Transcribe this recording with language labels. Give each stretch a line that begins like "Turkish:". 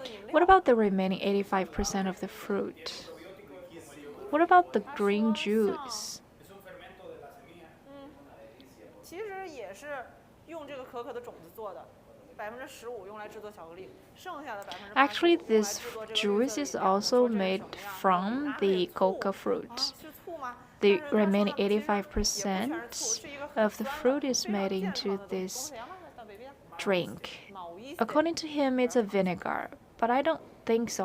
English: What about the remaining 85% of the fruit? What about the green juice?
Chinese: 其实也是用这个可可的种子做的，15%用来制作巧克力，剩下的85%。
English: Actually, this juice is also made from the coca fruit. The remaining 85% of the fruit is made into this drink. According to him, it's a vinegar, but I don't think so.